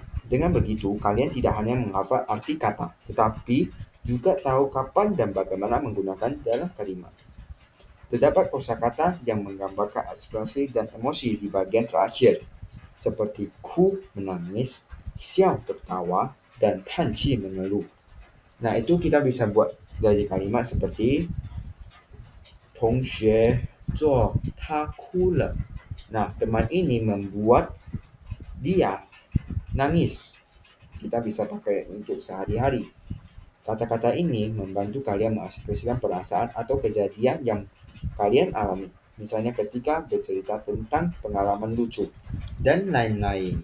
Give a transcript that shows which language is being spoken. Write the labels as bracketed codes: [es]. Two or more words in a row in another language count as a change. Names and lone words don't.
[id] Dengan begitu, kalian tidak hanya menghafal arti kata, tetapi juga tahu kapan dan bagaimana menggunakan dalam kalimat. Terdapat kosakata yang menggambarkan ekspresi dan emosi di bagian terakhir, seperti ku menangis, xiao tertawa, dan tanci mengeluh. Nah, itu kita bisa buat dari kalimat seperti [zh] 同学做他哭了. [id] Nah, teman ini membuat dia nangis. Kita bisa pakai untuk sehari-hari. Kata-kata ini membantu kalian mengekspresikan perasaan atau kejadian yang kalian alami. Misalnya ketika bercerita tentang pengalaman lucu dan lain-lain.